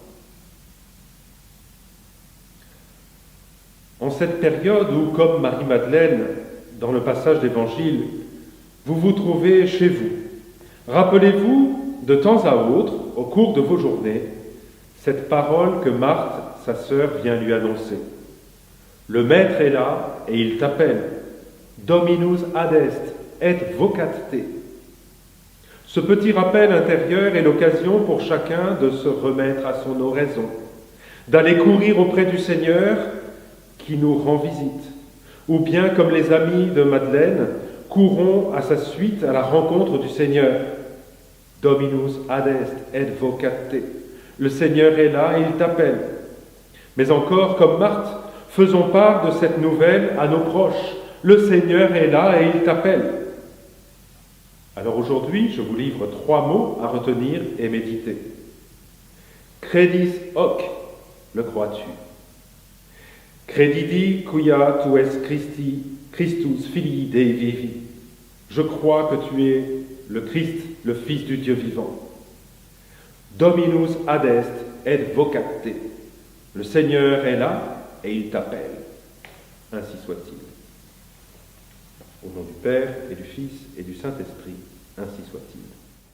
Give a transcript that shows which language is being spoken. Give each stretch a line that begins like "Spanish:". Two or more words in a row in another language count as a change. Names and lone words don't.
French: En cette période où, comme Marie-Madeleine, dans le passage d'Évangile, vous vous trouvez chez vous, rappelez-vous de temps à autre, au cours de vos journées, cette parole que Marthe, sa sœur, vient lui annoncer. Le Maître est là et il t'appelle.
Latin: Dominus adest et vocate te.
French: Ce petit rappel intérieur est l'occasion pour chacun de se remettre à son oraison, d'aller courir auprès du Seigneur qui nous rend visite, ou bien, comme les amis de Madeleine, courons à sa suite à la rencontre du Seigneur.
Latin: Dominus adest et vocate te.
French: Le Seigneur est là et il t'appelle. Mais encore, comme Marthe, faisons part de cette nouvelle à nos proches. Le Seigneur est là et il t'appelle. Alors aujourd'hui, je vous livre 3 mots à retenir et méditer.
Latin: Credis hoc,
French: le crois-tu?
Latin: Credidi quia tu es Christus filii Dei vivi.
French: Je crois que tu es le Christ, le Fils du Dieu vivant.
Latin: Dominus adest et vocate te.
French: Le Seigneur est là et il t'appelle. Ainsi soit-il. Au nom du Père et du Fils et du Saint-Esprit, ainsi soit-il.